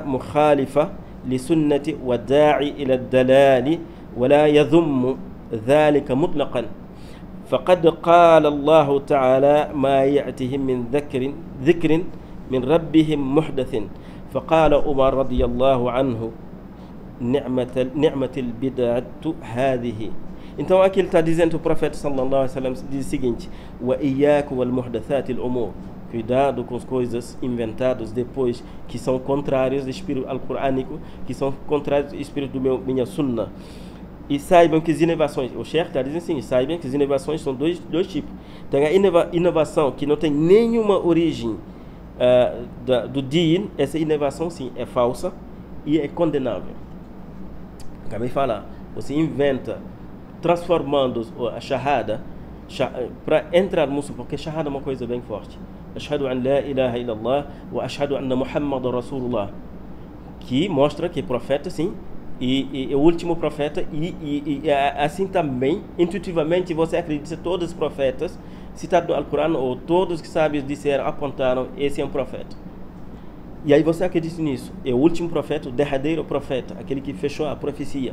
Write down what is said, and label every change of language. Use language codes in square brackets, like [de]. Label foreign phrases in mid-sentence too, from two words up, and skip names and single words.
[ar] مخالفة لسنة والداعي إلى الدلال ولا يذم ذلك مطلقا فقد قال الله تعالى ما يأتهم من ذكر من ربهم محدث فقال عمر رضي الله عنه نعمة البدعة هذه. [pt] Então aqui ele está dizendo, o profeta [ar] صلى الله عليه وسلم [pt] diz o seguinte: [ar] وإياكم والمحدثات الأمور, [pt] cuidado com as coisas inventadas depois que são contrárias do espírito alcorânico, que são contrários do espírito do minha sunna. E saibam que as inovações, o Sheikh está dizendo assim, saibam que as inovações são dois tipos. Tem a inovação que não tem nenhuma origem do din, essa inovação sim é falsa e é condenável. Acabei de falar, você inventa, transformando a shahada para entrar no muçulmano, porque shahada é uma coisa bem forte. [ar] أشهد أن لا إله إلا الله وأشهد أن محمدا رسول الله, [pt] que mostra que profeta sim, e o último profeta, e assim também, intuitivamente, você acredita que todos os profetas citados no Alcorão, ou todos que sábios disseram, apontaram, esse é um profeta. E aí você acredita nisso. É o último profeta, o derradeiro profeta, aquele que fechou a profecia.